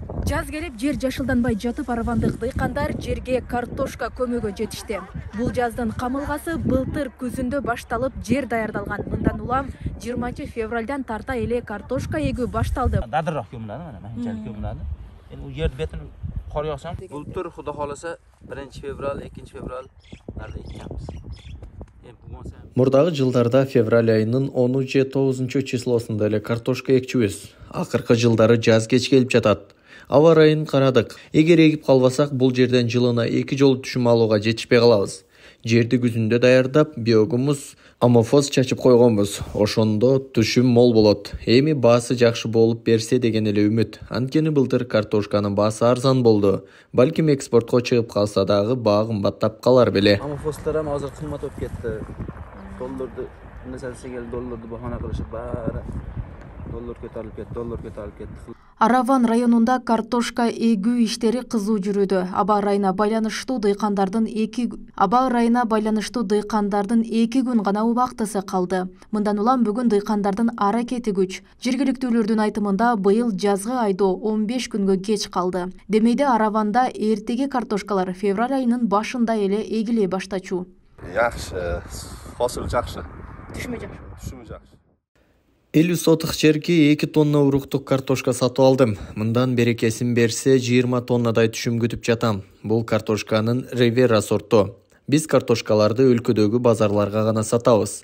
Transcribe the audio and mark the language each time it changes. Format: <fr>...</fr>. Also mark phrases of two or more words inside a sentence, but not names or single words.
<ky>Жаз келип, жер жашылданбай жатып, аравандык дыйкандар жерге картошка көмөгө жетишти. Бул жаздын камылгасы былтыр күзүндө башталып, жер даярдалган. Мындан улам 20 февралдан тарта эле картошка эгүү башталды.</ky> <uz>Dadırroq ko'miladi, mana shunchalik ko'miladi. Endi u yer betini qor yog'sa, bultur xudo xolasa 1-fevral, 2-fevral narda ekamiz.</uz> <ky>Мурдагы жылдарда февраль айынын 10 же 9 числосунда эле картошка экчүбүз. Акыркы жылдары жаз кеч келип жатат. Аба ырайын карадык. Эгер эгип калбасак, бул жерден жылына 2 жолу түшүм алууга жетишпей калабыз. Жерди күзүндө даярдап, биогумус, амофос чачып койгонбуз. Ошондо түшүм мол болот. Эми баасы жакшы болуп берсе деген эле үмүт. Анткени былтыр картошканын баасы арзан болду. Балким экспортко чыгып калса дагы баа кымбаттап калар беле.</ky> <uz>Амофостар ham hozir qimmat bo'lib ketdi. Dollarni nasal dollarni bahona qilishib bari dollar ko'tarilib ketdi.</uz> <ky>Араван районунда картошка эгүү иштери кызуу жүрүүдө. Аба ырайына байланыштуу дыйкандардын 2 күн гана убактысы калды. Мындан улам бүгүн дыйкандардын аракети күч. Жергиликтүүлөрдүн айтымында быйыл жазгы айдоо 15 күнгө кеч калды. Демейде Араванда эртеги картошкалар февраль айынын башында эле эгиле баштачу.</ky> <uz>Yaxshi, hosil yaxshi.</uz> <ky>Түшүмү жакшы. 50 сотық жерге 2 тонна уруктук картошка сатып алдым. Мындан берекесин берсе 20 тоннадай түшүм күтүп жатам. Бул картошканын Ривера сорту. Биз картошкаларды өлкөдөгү базарларга гана сатабыз.</ky>